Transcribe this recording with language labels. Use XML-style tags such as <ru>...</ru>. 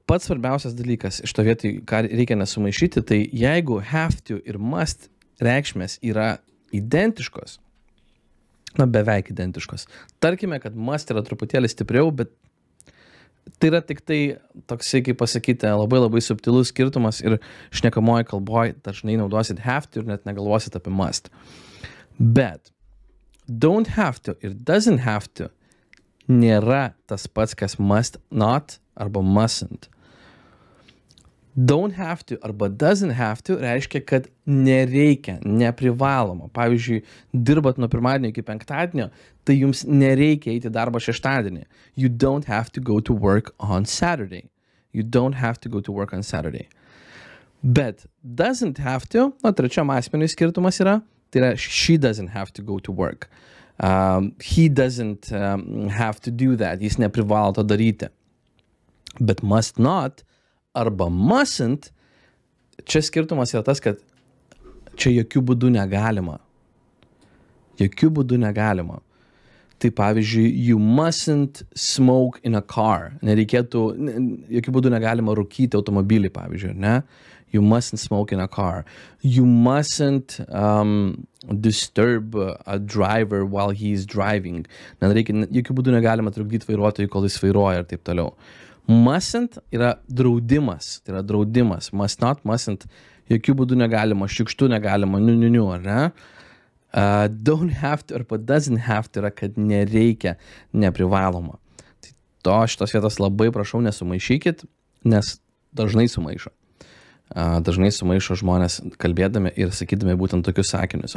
<lt>Pats svarbiausias dalykas iš to vietoj, ką reikia nesumaišyti, tai jeigu have to ir must reikšmės yra identiškos, beveik identiškos. Tarkime, kad must yra truputėlį stipriau, bet tai yra tik tai toksai, kaip pasakyti, labai subtilus skirtumas ir šnekamoje kalboje dažnai naudosit have to ir net negalvosit apie must. Bet don't have to ir doesn't have to nėra tas pats, kas must not arba mustn't. Don't have to arba doesn't have to reiškia, kad nereikia, neprivaloma. Pavyzdžiui, dirbat nuo pirmadienio iki penktadienio, tai jums nereikia eiti darbą šeštadienį.</lt> <en>You don't have to go to work on Saturday. You don't have to go to work on Saturday.</en> <lt>Bet doesn't have to, trečiam asmeniui skirtumas yra, tai yra</lt> <en>she doesn't have to go to work. He doesn't have to do that.</en> <lt>Jis neprivalo to daryti. Bet must not arba mustn't, čia skirtumas yra tas, kad čia jokių būdų negalima. Jokių būdų negalima. Tai pavyzdžiui,</lt> <en>you mustn't smoke in a car.</en> <lt>Nereikėtų, jokių būdų negalima rūkyti automobilį, pavyzdžiui, ne?</lt> <en>You mustn't smoke in a car. You mustn't disturb a driver while he's driving.</en> <lt>Jokių būdų negalima trukdyti vairuotojui, kol jis vairuoja ir taip toliau. Mustn't yra draudimas. Tai yra draudimas. Must not, mustn't. Jokių būdų negalima, šiukštų negalima, ar ne? Don't have to arba doesn't have to yra, kad nereikia, neprivaloma. Tai šitos vietos labai prašau nesumaišykit, nes dažnai sumaišo. Dažnai sumaišo žmonės kalbėdami ir sakydami būtent tokius sakinius.</lt>